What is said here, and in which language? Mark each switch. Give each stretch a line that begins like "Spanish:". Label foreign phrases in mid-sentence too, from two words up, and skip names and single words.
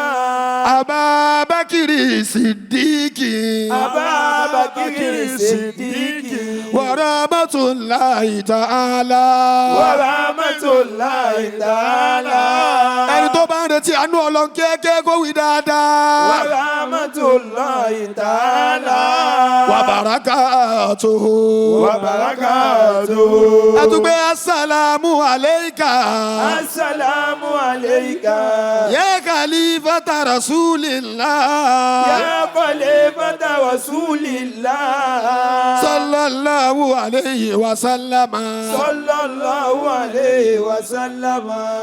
Arabic: أبا بكر الصديق. أبا بكر الصديق. ورحمة الله تعالى. ورحمة الله تعالى.
Yoruba: Ẹni tó bá ń retí àánú Ọlọ́run kéèké kó wí dáadáa.
Arabic: ورحمة الله تعالى. وبركاته. وبركاته.
Yoruba: Ẹ tún gbé
Arabic: السلام عليك. السلام عليك. يا خليفة رسول الله. يا خليفة رسول الله. صلى الله عليه وسلم. صلى الله عليه وسلم.